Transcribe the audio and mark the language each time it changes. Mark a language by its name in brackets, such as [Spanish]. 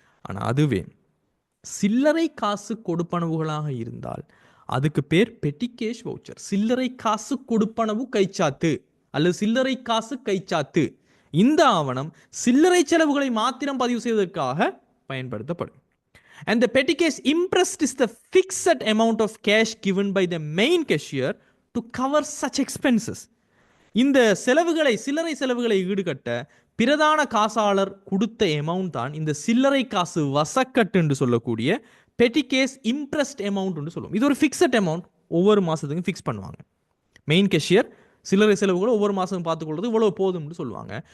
[Tamil] ஆனால் அதுவே சில்லறை காசு கொடுப்பனவுகளாக இருந்தால் அதுக்கு பேர் பெட்டி கேஷ் வவுச்சர். சில்லறை காசு கொடுப்பனவு கைச்சாத்து அல்லது சில்லறை காசு கைச்சாத்து. இந்த ஆவணம் சில்லறை செலவுகளை மாத்திரம் பதிவு செய்வதற்காக பயன்படுத்தப்படும். [English] And the petty cash imprest is the fixed amount of cash given by the main cashier to cover such expenses. [Tamil] இந்த செலவுகளை, சில்லறை செலவுகளை ஈடுகட்ட பிரதான காசாளர் கொடுத்த அமௌண்ட் தான் இந்த சில்லறை காசு வசக்கட்டு என்று சொல்லக்கூடிய பெட்டி கேஸ் இம்ப்ரெஸ்ட் அமௌண்ட் சொல்லுவோம். இது ஒரு ஃபிக்ஸட் அமௌண்ட், ஒவ்வொரு மாசத்துக்கும் ஃபிக்ஸ் பண்ணுவாங்க. மெயின் கேஷியர் சில்லறை செலவுகளை ஒவ்வொரு மாதம் பார்த்துக்கொள்வது இவ்வளவு போதும்னு சொல்லுவாங்க.